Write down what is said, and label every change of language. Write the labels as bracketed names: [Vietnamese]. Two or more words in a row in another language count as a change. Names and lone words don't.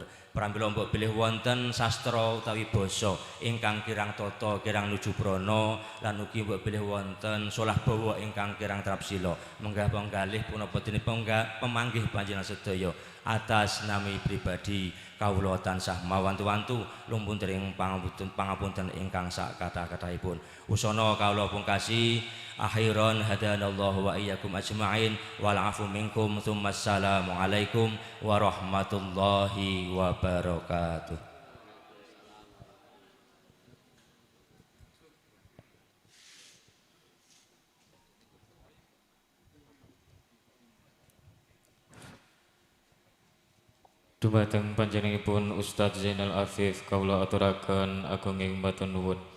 [Javanese] Pramila mbok bilih wonten sastra utawi basa ingkang kirang tata kirang nuju brana lan ugi mbok bilih wonten solah bawa ingkang kirang trapsila. Menggah penggalih punapa dene pemanggih panjenengan sedaya atas nami pribadi kawula tansah mawantu-wantu lumpunting pangapunten ingkang sak kathah-kathahipun. Usana kawula pungkasi [Arabic] آخرا هدانا الله وإياكم أجمعين والعفو منكم ثم السلام عليكم ورحمة الله وبركاته. [Javanese] Dumateng panjenenganipun Ustadz Zainal Afif kawula aturaken agunging matur nuwun.